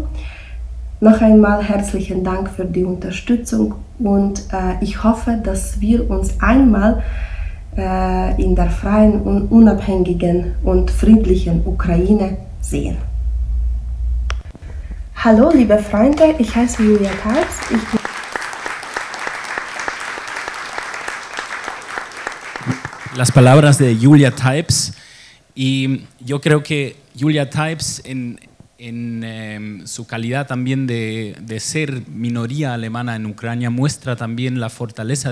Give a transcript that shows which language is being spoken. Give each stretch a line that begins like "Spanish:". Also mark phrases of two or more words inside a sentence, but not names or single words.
German: Noch einmal herzlichen Dank für die Unterstützung und ich hoffe, dass wir uns einmal in der freien und unabhängigen und friedlichen Ukraine sehen. Hallo liebe Freunde, ich heiße Julia Taibes.
Spanish: Las palabras de Julia Taibes, y yo creo que Julia Taibes en su calidad también de ser minoría alemana en Ucrania muestra también la fortaleza